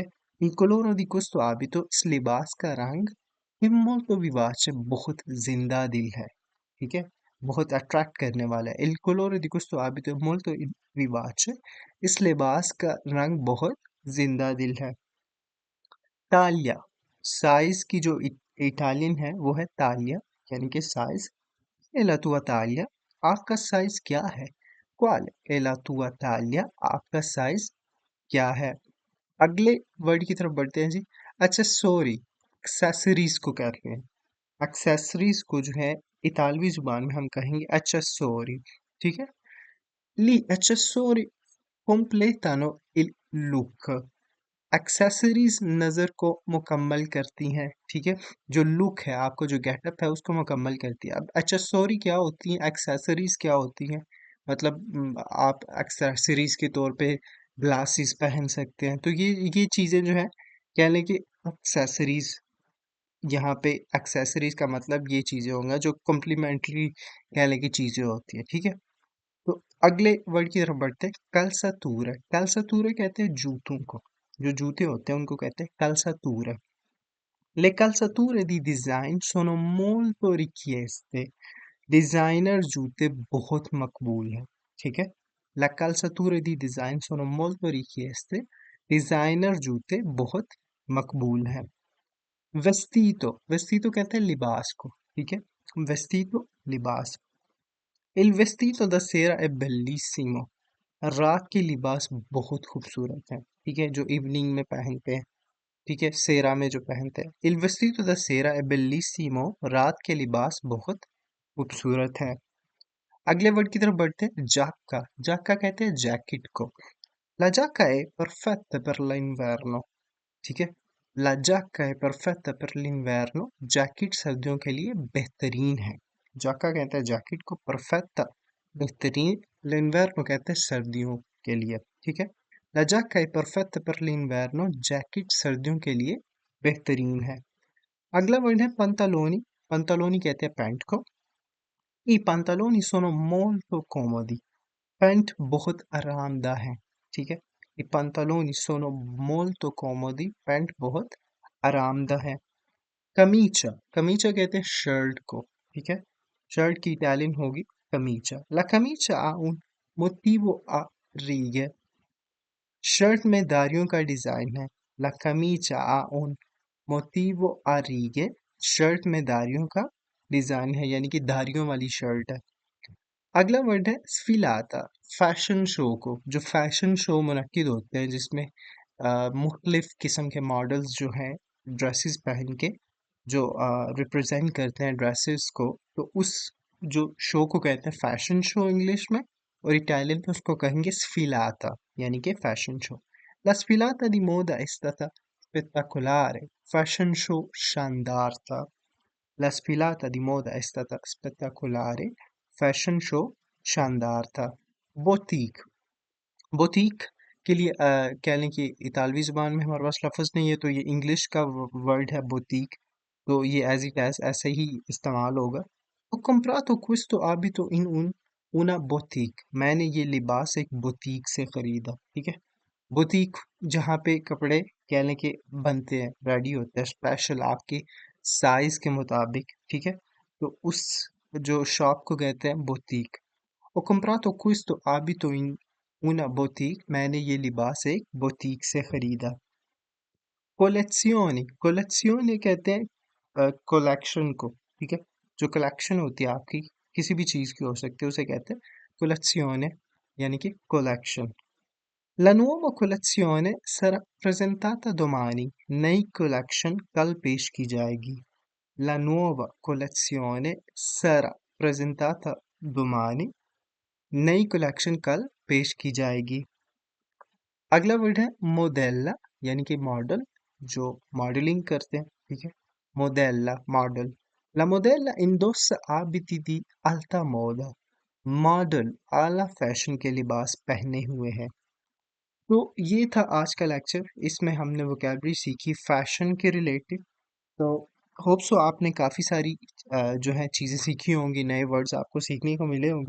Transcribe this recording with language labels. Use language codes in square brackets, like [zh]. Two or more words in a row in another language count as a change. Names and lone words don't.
[it] il colore di questo abito [hi] इस लिबास का रंग [it] è molto vivace [hi] बहुत जिंदा दिल है, ठीक है, बहुत अट्रैक्ट करने वाला है। [it] il colore di questo abito è molto vivace [hi] इस लिबास का रंग बहुत जिंदा दिल है। तालिया, साइज की जो इटालियन है वो है तालिया, यानी कि साइज। [it] e la tua taglia [hi] आपका साइज क्या है। [it] quale è la tua taglia [hi] आपका साइज क्या है। अगले वर्ड की तरफ बढ़ते हैं जी। एक्सेसोरी, एक्सेसरीज को कहते हैं। एक्सेसरीज को जो है इतालवी जुबान में हम कहेंगे एक्सेसोरी, ठीक है। [it] le accessori completano il look। [hi] एक्सेसरीज नज़र को मुकम्मल करती हैं, ठीक है, जो लुक है, आपको जो गेटअप है उसको मुकम्मल करती है। अब एक्सेसरी क्या होती हैं, एक्सेसरीज क्या होती हैं, मतलब आप एक्सेसरीज के तौर पे ग्लासेस पहन सकते हैं, तो ये चीज़ें जो है, कह लें कि एक्सेसरीज, यहाँ पे एक्सेसरीज का मतलब ये चीज़ें होंगी जो कॉम्प्लीमेंट्री कह लें कि चीज़ें होती हैं, ठीक है। तो अगले वर्ड की तरफ बढ़ते हैं। कलसतूर, कलसतूर कहते हैं जूतों को, जो जूते होते हैं उनको कहते हैं calzature। [it] Le calzature di design sono molto richieste। [hi] डिजाइनर जूते बहुत मकबूल हैं, ठीक है। [it] La calzature di design sono molto richieste। [hi] डिजाइनर जूते बहुत मकबूल हैं। वेस्टीतो, वेस्टीतो कहते हैं लिबास को, ठीक है, वेस्टीतो लिबास। [it] Il vestito da sera è bellissimo। [hi] रात के लिबास बहुत खूबसूरत है, ठीक है, जो इवनिंग में पहनते हैं, ठीक है, सेरा में जो पहनते हैं। [it] Il vestito da sera è bellissimo। [hi] रात के लिबास बहुत खूबसूरत है। अगले वर्ड की तरफ बढ़ते हैं। जाक्का, जाक्का कहते हैं जैकेट को। [it] La giacca è perfetta per l'inverno, [hi] ठीक है। [it] La giacca è perfetta per l'inverno [hi] जैकेट सर्दियों के लिए बेहतरीन है। जाक्का कहता है जैकेट को, perfetta बेहतरीन, l'inverno कहते हैं सर्दियों के लिए, ठीक है। [it] La giacca è perfetta per l'inverno, [hi] जैकेट सर्दियों के लिए बेहतरीन है। अगला वर्ड है pantaloni, pantaloni कहते हैं पैंट को। [it] I pantaloni sono molto comodi, [hi] पैंट बहुत आरामदाह है, ठीक है। [it] I pantaloni sono molto comodi, [hi] पैंट बहुत आरामदाह है। कमीचा, कमीचा कहते हैं शर्ट को, ठीक है। शर्ट की इटालियन होगी कमीचा। [it] La camicia ha un motivo a righe, [hi] शर्ट में धारियों का डिजाइन है। [it] La camicia ha un motivo a righe, [hi] शर्ट में धारियों का डिजाइन है, यानी कि धारियों वाली शर्ट है। अगला वर्ड है स्फिलाता, [en] fashion show [hi] को, जो [en] fashion show [hi] मुनक्किद होते हैं जिसमें मुख्तलिफ किस्म के मॉडल्स जो हैं ड्रेसेस पहन के जो रिप्रेजेंट करते हैं ड्रेसेस को, तो उस जो शो को कहते हैं [en] fashion show [hi] इंग्लिश में, और इटालियन में उसको कहेंगे स्फिलाता, यानी कि [en] fashion show. [it] La sfilata di moda è stata spettacolare, [en] fashion show [hi] शानदार था। [it] La sfilata di moda è stata spettacolare, [en] fashion show [hi] शानदार था। बोतीक, बोतीक के लिए कह लें कि इतालवी ज़ुबान में हमारे पास लफ्ज़ नहीं है, तो ये इंग्लिश का वर्ड है बोतीक, तो ये [en] as it as [hi] ऐसे ही इस्तेमाल होगा। [it] Ho comprato questo abito in una boutique, [hi] मैंने ये लिबास एक बुटीक से खरीदा, ठीक है। बुटीक जहाँ पे कपड़े कह लें कि बनते हैं, रेडी होते हैं स्पेशल आपके साइज के मुताबिक, ठीक है। तो उस जो शॉप को कहते हैं बुटीक। [it] Ho comprato questo abito in una boutique, [hi] मैंने ये लिबास एक बुटीक से खरीदा। कोलेक्सियोनी, कोलेक्सियोनी कहते हैं कलेक्शन को, ठीक है। जो कलेक्शन होती है आपकी किसी भी चीज़ की हो सकती है, उसे कहते हैं कोलेक्सियोने, यानी कि कलेक्शन। [it] La nuova collezione sarà presentata domani, [hi] नई कलेक्शन कल पेश की जाएगी। [it] La nuova collezione sarà presentata domani, [hi] नई कलेक्शन कल पेश की जाएगी। अगला वर्ड है मोडेल्ला, यानी कि मॉडल, जो मॉडलिंग करते हैं, ठीक है। मोडेल्ला मॉडल। [it] La modella indossa abiti di alta moda, [hi] मॉडल आला फैशन के लिबास पहने हुए है। तो ये था आज का लेक्चर, इसमें हमने वोकैबलरी सीखी फैशन के रिलेटेड। तो [en] hope so [hi] आपने काफ़ी सारी जो है चीज़ें सीखी होंगी, नए वर्ड्स आपको सीखने को मिले होंगे।